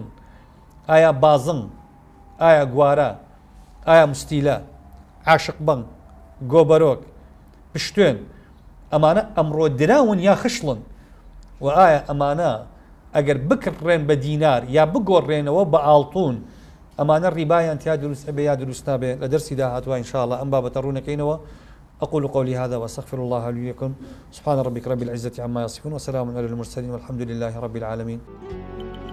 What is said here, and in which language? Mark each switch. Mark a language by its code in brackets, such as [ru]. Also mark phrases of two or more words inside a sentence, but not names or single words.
[ckb] ئایا بازنگ، ئایا گوارە، ئایا مستیلە، عاشق بەنگ، گۆبەرۆک، پشتوێن، ئەمانە ئەمڕۆ دراون یا خشتڵن؟ و ئایا ئەمانە ئەگەر بکڕێن بە دینار یا بگۆڕێنەوە بە ئاڵتۆن، ئەمانە ڕیبایان تیا دروست ئەبێ یا دروست نابێ؟ لە دەرسی داهاتوە ئینشاءڵڵا ئەم بابەتە ڕوونەکەینەوە. [ar] أقول قولي هذا وأستغفر الله لي ولكم. سبحان ربك رب العزة عما يصفون وسلام على المرسلين والحمد لله رب العالمين.